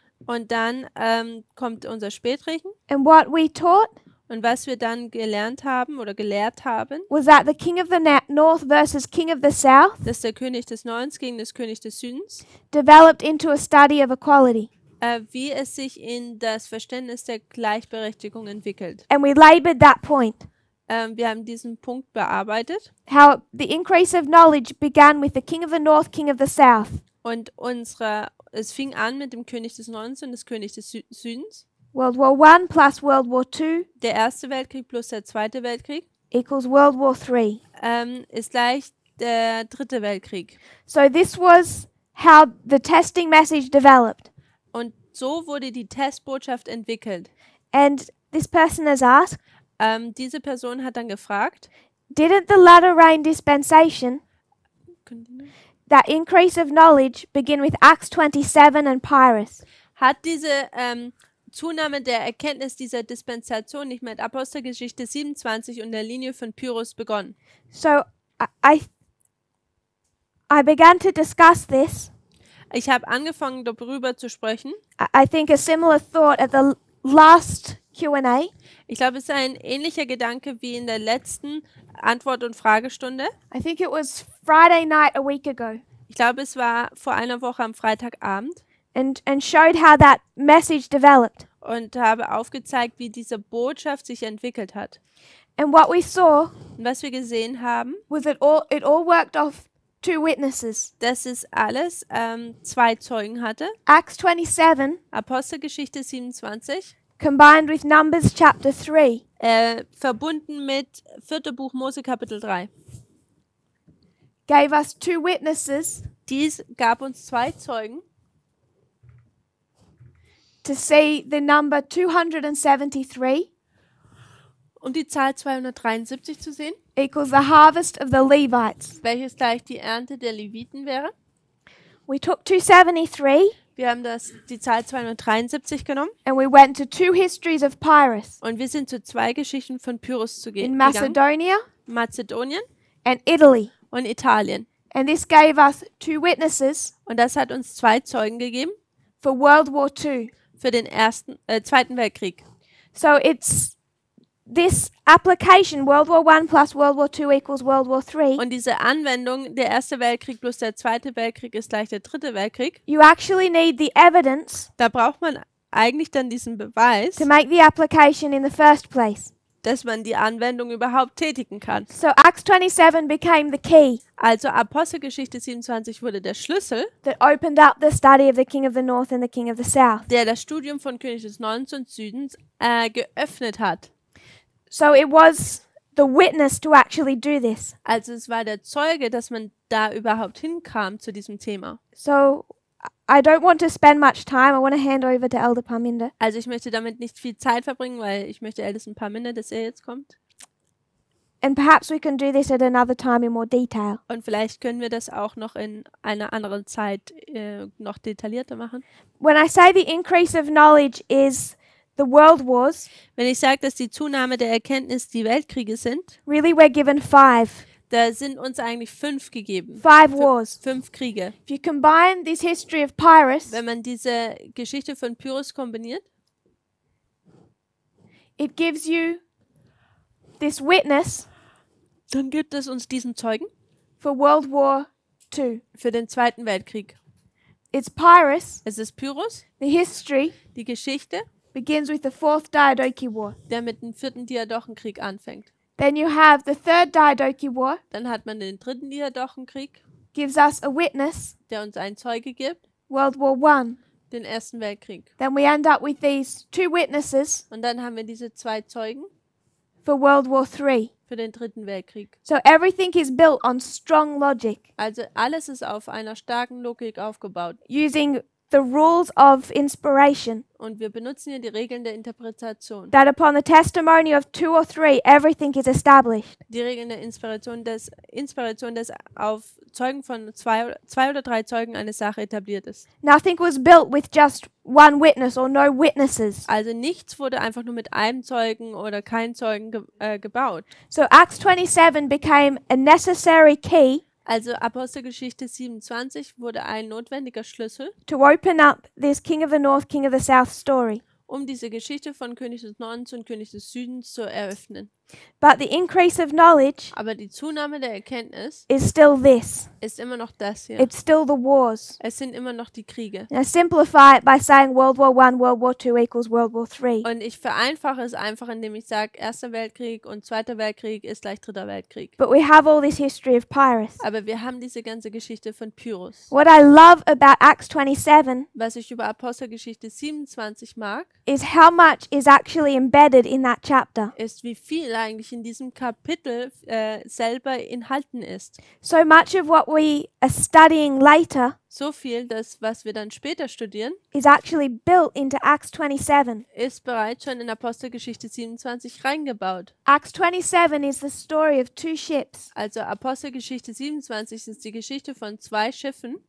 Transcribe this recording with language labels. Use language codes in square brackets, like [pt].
[de] und dann kommt unser Spätregen. [en] and what we taught [de] Und was wir dann gelernt haben oder gelehrt haben, [en] was that the king of the north versus king of the south [de] dass der König des Nordens gegen des König des Südens, [en] developed into a study of equality. [de] wie es sich in das Verständnis der Gleichberechtigung entwickelt. [en] And we labored that point. [de] Wir haben diesen Punkt bearbeitet [en] How the increase of knowledge began with the king of the north, king of the south. [de] und es fing an mit dem König des Nordens und des Königs des Südens. [en] World War I plus World War II [de] Der Erste Weltkrieg plus der Zweite Weltkrieg [en] equals World War III. [de] ist gleich der Dritte Weltkrieg. [en] So this was how the testing message developed. [de] Und so wurde die Testbotschaft entwickelt. [en] And this person has asked, [de] Diese Person hat dann gefragt, [en] didn't the latter rain dispensation, that increase of knowledge, begin with Acts 27 and Pyrrhus? [de] hat diese Zunahme der Erkenntnis dieser Dispensation nicht mit Apostelgeschichte 27 und der Linie von Pyrrhus begonnen? [en] So I began to discuss this. [de] Ich habe angefangen, darüber zu sprechen. [en] I think a similar thought at the last Q&A. [de] Ich glaube, es ist ein ähnlicher Gedanke wie in der letzten Antwort- und Fragestunde. [en] I think it was Friday night a week ago. [de] Ich glaube, es war vor einer Woche am Freitagabend [en] And showed how that message developed. [de] und habe aufgezeigt, wie diese Botschaft sich entwickelt hat. [en] And what we saw [de] Und was wir gesehen haben, [en] was that it all worked off 2 witnesses. [de] dass es alles 2 Zeugen hatte. [en] Acts 27 [de] Apostelgeschichte 27, [en] combined with Numbers chapter 3 [de] verbunden mit 4. Buch Mose Kapitel 3. [en] gave us 2 witnesses [de] Dies gab uns 2 Zeugen, [en] to see the number 273 [de] um die Zahl 273 zu sehen, [en] equals the harvest of the Levites. [de] welches gleich die Ernte der Leviten wäre. [en] We took 273 [de] Wir haben die Zahl 273 genommen [en] and we went to 2 histories of Pyrrhus [de] und wir sind zu 2 Geschichten von Pyrrhus [en] in [de] gegangen. [en] Macedonia [de] Mazedonien [en] and Italy. [de] und Italien. [en] And this gave us 2 witnesses [de] Und das hat uns 2 Zeugen gegeben [en] for World War II. [de] für den Zweiten Weltkrieg. [en] So it's this application, World War I plus World War II equals World War III. [de] Und diese Anwendung, der Erste Weltkrieg plus der Zweite Weltkrieg ist gleich der Dritte Weltkrieg, [en] You actually need the evidence [de] da braucht man eigentlich dann diesen Beweis, [en] to make the application in the first place. [de] dass man die Anwendung überhaupt tätigen kann. [en] So Acts 27 became the key [de] Also Apostelgeschichte 27 wurde der Schlüssel, [en] that opened up the study of the King of the North and the King of the South. [de] der das Studium von König des Nordens und Südens geöffnet hat. [en] So it was the witness to actually do this. [de] Also es war der Zeuge, dass man da überhaupt hinkam zu diesem Thema. [en] So I don't want to spend much time. I want to hand over to Elder Parminder. [de] Also ich möchte damit nicht viel Zeit verbringen, weil ich möchte Ältesten Parminder, dass er jetzt kommt. [en] And perhaps we can do this at another time in more detail. [de] Und vielleicht können wir das auch noch in einer anderen Zeit noch detaillierter machen. [en] When I say the increase of knowledge is the world wars, [de] Wenn ich sage, dass die Zunahme der Erkenntnis die Weltkriege sind, [en] really we're given 5. [de] da sind uns eigentlich 5 gegeben. [en] 5 wars. [de] 5 Kriege. [en] If you combine this history of Pyrrhus, [de] Wenn man diese Geschichte von Pyrrhus kombiniert, [en] it gives you this witness [de] dann gibt es uns diesen Zeugen [en] for World War II. [de] für den Zweiten Weltkrieg. [en] It's Pyrrhus. [de] Es ist Pyrrhus, [en] The history [de] die Geschichte, [en] begins with the 4th Diadochi War. [de] der mit dem 4. Diadochenkrieg anfängt. [en] Then you have the 3rd Diadochi War, [de] Dann hat man den 3. Diadochenkrieg, [en] gives us a witness, [de] der uns einen Zeuge gibt, [en] World War I. [de] den 1. Weltkrieg. [en] Then we end up with these 2 witnesses [de] Und dann haben wir diese 2 Zeugen [en] for World War III. [de] für den 3. Weltkrieg. [en] So everything is built on strong logic, [de] Also alles ist auf einer starken Logik aufgebaut. [en] using the rules of inspiration, [de] Und wir benutzen hier die Regeln der Interpretation. [en] that upon the testimony of 2 or 3, everything is established. [de] Die Regeln der Inspiration, des auf Zeugen von zwei oder drei Zeugen eine Sache etabliert ist. [en] Nothing was built with just one witness or no witnesses. [de] Also nichts wurde einfach nur mit einem Zeugen oder keinem Zeugen gebaut. [en] So Acts 27 became a necessary key [de] Also Apostelgeschichte 27 wurde ein notwendiger Schlüssel, [en] to open up this King of the North, King of the South story. [de] um diese Geschichte von König des Nordens und König des Südens zu eröffnen. [en] But the increase of knowledge [de] Aber die Zunahme der Erkenntnis [en] is still this. [de] ist immer noch das hier. [en] It's still the wars. [de] Es sind immer noch die Kriege. [en] And I simplify it by saying World War I, World War II equals World War III. [de] Und ich vereinfache es einfach, indem ich sage, Erster Weltkrieg und Zweiter Weltkrieg ist gleich Dritter Weltkrieg. [en] But we have all this history of Pyrrhus. [de] Aber wir haben diese ganze Geschichte von Pyrrhus. [en] What I love about Acts 27 [de] Was ich über Apostelgeschichte 27 mag, [en] is how much is actually embedded in that chapter. [de] ist, wie viel eigentlich in diesem Kapitel selber enthalten ist. [en] So much of what we are studying later [de] So viel, dass was wir dann später studieren, [en] is actually built into Acts 27. [de] ist bereits schon in Apostelgeschichte 27 reingebaut. [en] Acts 27 is the story of 2 ships [de] Also Apostelgeschichte 27 ist die Geschichte von 2 Schiffen,